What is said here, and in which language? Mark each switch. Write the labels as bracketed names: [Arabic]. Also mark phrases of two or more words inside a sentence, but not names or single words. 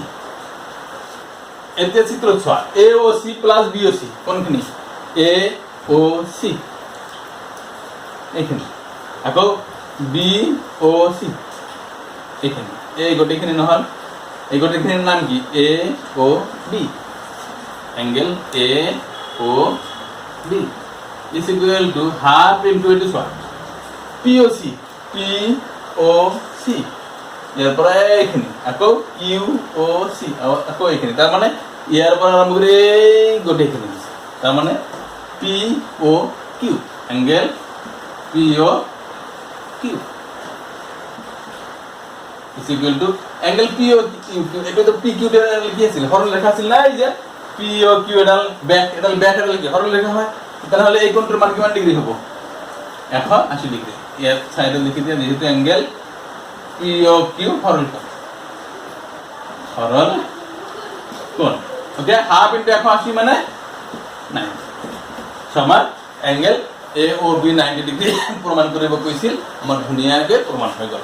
[Assamese] এতিয়া চিত্ৰত চোৱা, AOC প্লাস BOC কোনখিনি? AOC এইখিনি, আকৌ BOC এইখিনি। এই গোটেইখিনি নহ'ল, এই গোটেইখিনিৰ নাম কি? [English] AOB এংগেল AOB is equal to half into it is what? [Assamese] POC ইয়াৰ পৰা এইখিনি, আকৌ QOC আকৌ এইখিনি। তাৰমানে ইয়াৰ পৰা আৰম্ভ কৰি গোটেইখিনি আছে, তাৰমানে POQ এংগেল POQ [English] is equal to [Assamese] এংগেল POQ। এইটো PQ লিখি আছিল, সৰল লেখা আছিল নাই যে POQ এডাল ব্যাক এডাল কি সৰল লেখা হয়, তাহলে এই কোণটোৰ মান কিমান ডিগ্ৰী হ'ব? 180 ডিগ্ৰী। ইয়াত সাইডে লিখি দিয়া, যেহেতু এংগেল POQ সরল কোণ ওকে। [English] half into [Assamese] 180 মানে 90। সমান এংগেল AOB 90 ডিগ্ৰী প্ৰমাণ কৰিব কৈছিল, আমাৰ ধুনীয়াকৈ প্ৰমাণ হৈ গ'ল।